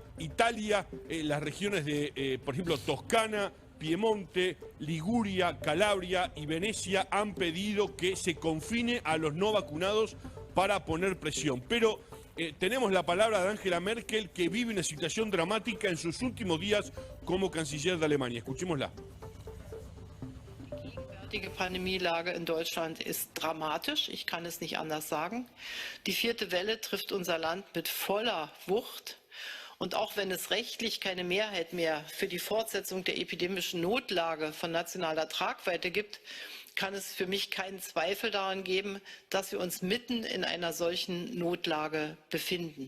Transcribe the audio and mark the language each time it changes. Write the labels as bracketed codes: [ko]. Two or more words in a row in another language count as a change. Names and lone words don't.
[es] Italia, las regiones de, por ejemplo, Toscana, Piemonte, Liguria, Calabria y Venecia han pedido que se confine a los no vacunados para poner presión. Pero tenemos la palabra de Angela Merkel, que vive una situación dramática en sus últimos días como canciller de Alemania. Escuchémosla. [de] Die Pandemielage in Deutschland ist dramatisch, ich kann es nicht anders sagen. Die vierte Welle trifft unser Land mit voller Wucht. Und auch wenn es rechtlich keine Mehrheit mehr für die Fortsetzung der epidemischen Notlage von nationaler Tragweite gibt, kann es für mich keinen Zweifel daran geben, dass wir uns mitten in einer solchen Notlage befinden.